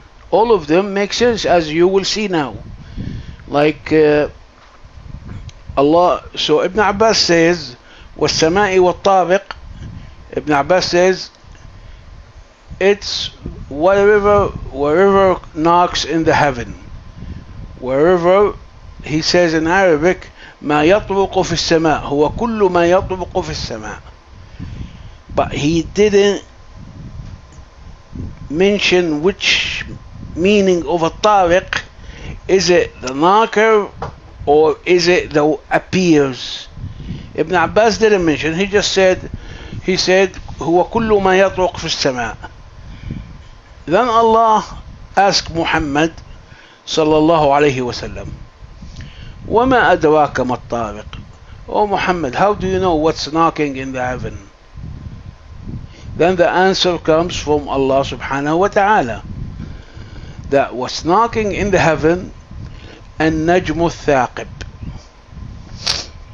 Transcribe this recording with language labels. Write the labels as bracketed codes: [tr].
[en] All of them make sense, as you will see now. Like Allah, so Ibn Abbas says, [ar] وَالسَّمَاءِ وَالطَّارِقِ. [en] Ibn Abbas says, it's wherever knocks in the heaven. Wherever, he says in Arabic, [ar] ما يطرق في السماء هو كل ما يطرق في السماء. [en] But he didn't mention which meaning of a طارق. Is it the knocker or is it the appears? Ibn Abbas didn't mention. He said [ar] هو كل ما يطرق في السماء. [en] Then Allah asked Muhammad sallallahu alayhi wasallam, [ar] وما أدراك ما الطارق? [en] Oh Muhammad, how do you know what's knocking in the heaven? Then the answer comes from Allah subhanahu wa ta'ala, that what's knocking in the heaven, [ar] النجم الثاقب.